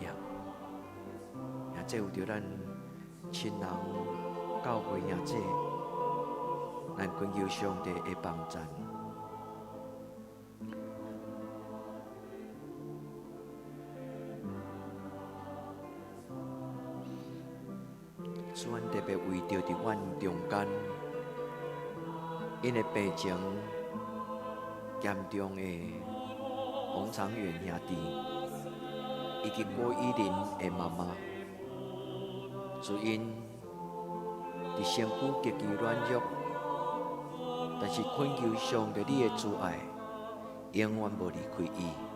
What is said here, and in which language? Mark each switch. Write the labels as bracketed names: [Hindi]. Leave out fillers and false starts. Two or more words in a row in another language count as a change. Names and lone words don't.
[Min Nan Chinese] 也这有着咱亲人、教会兄弟，咱恳求上帝的帮助。主，阮特别为着伫阮中间，因的病情严重的黄长远兄弟，以及郭依林的妈妈，主因伫身躯极其软弱，但是恳求上帝你的慈爱，永远无离开伊。